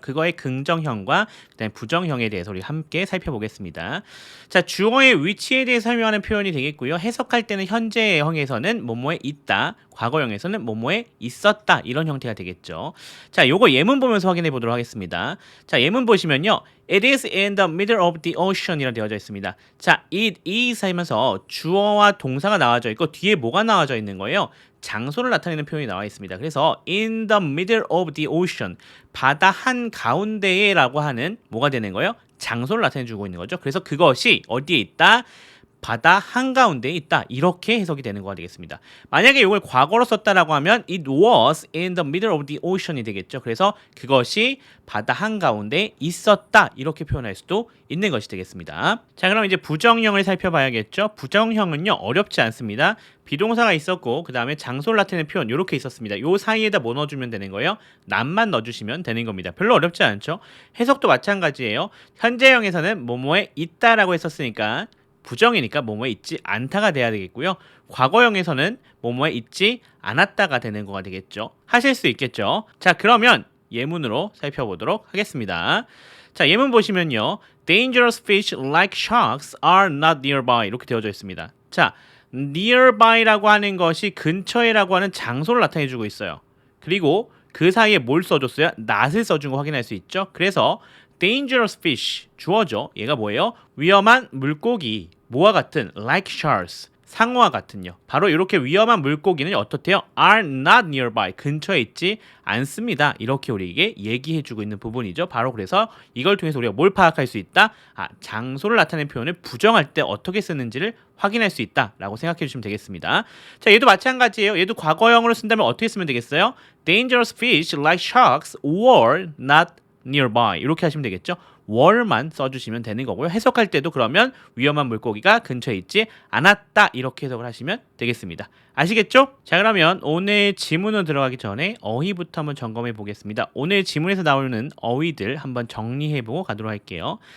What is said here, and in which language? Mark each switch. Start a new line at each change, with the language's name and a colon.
Korean: 그거의 긍정형과 그다음에 부정형에 대해서 우리 함께 살펴보겠습니다. 자, 주어의 위치에 대해 설명하는 표현이 되겠고요. 해석할 때는 현재형에서는 뭐뭐에 있다, 과거형에서는 뭐뭐에 있었다 이런 형태가 되겠죠. 자, 요거 예문 보면서 확인해 보도록 하겠습니다. 자, 예문 보시면요.
English: It is in the middle of the ocean
Korean: 이라 되어져 있습니다. 자, it is 하면서 주어와 동사가 나와져 있고 뒤에 뭐가 나와져 있는 거예요? 장소를 나타내는 표현이 나와 있습니다. 그래서
English: in the middle of the ocean
Korean: 바다 한가운데에 라고 하는 뭐가 되는 거예요? 장소를 나타내주고 있는 거죠. 그래서 그것이 어디에 있다? 바다 한가운데에 있다. 이렇게 해석이 되는 거가 되겠습니다. 만약에 이걸 과거로 썼다라고 하면
English: it was in the middle of the ocean이
Korean: 되겠죠. 그래서 그것이 바다 한가운데에 있었다. 이렇게 표현할 수도 있는 것이 되겠습니다. 자, 그럼 이제 부정형을 살펴봐야겠죠. 부정형은요, 어렵지 않습니다. 비동사가 있었고 그 다음에 장소를 나타내는 표현 이렇게 있었습니다. 요 사이에다 뭐 넣어주면 되는 거예요? not만 넣어주시면 되는 겁니다. 별로 어렵지 않죠. 해석도 마찬가지예요. 현재형에서는 뭐뭐에 있다라고 했었으니까 부정이니까 뭐뭐에 있지 않다가 돼야 되겠고요. 과거형에서는 뭐뭐에 있지 않았다가 되는 거가 되겠죠. 하실 수 있겠죠. 자, 그러면 예문으로 살펴보도록 하겠습니다. 자, 예문 보시면요.
English: Dangerous fish like sharks are not nearby
Korean: 이렇게 되어져 있습니다. 자, nearby라고 하는 것이 근처에라고 하는 장소를 나타내주고 있어요. 그리고 그 사이에 뭘 써줬어요? not을 써준 거 확인할 수 있죠. 그래서
English: dangerous fish
Korean: 주어죠. 얘가 뭐예요? 위험한 물고기 뭐와 같은
English: like sharks
Korean: 상어와 같은요. 바로 이렇게 위험한 물고기는 어떻대요?
English: are not nearby.
Korean: 근처에 있지 않습니다. 이렇게 우리에게 얘기해주고 있는 부분이죠. 바로 그래서 이걸 통해서 우리가 뭘 파악할 수 있다? 장소를 나타내는 표현을 부정할 때 어떻게 쓰는지를 확인할 수 있다라고 생각해 주시면 되겠습니다. 자, 얘도 마찬가지예요. 얘도 과거형으로 쓴다면 어떻게 쓰면 되겠어요?
English: Dangerous fish like sharks were not nearby.
Korean: 이렇게 하시면 되겠죠. were만 써주시면 되는 거고요. 해석할 때도 그러면 위험한 물고기가 근처에 있지 않았다. 이렇게 해석을 하시면 되겠습니다. 아시겠죠? 자, 그러면 오늘 지문으로 들어가기 전에 어휘부터 한번 점검해 보겠습니다. 오늘 지문에서 나오는 어휘들 한번 정리해보고 가도록 할게요.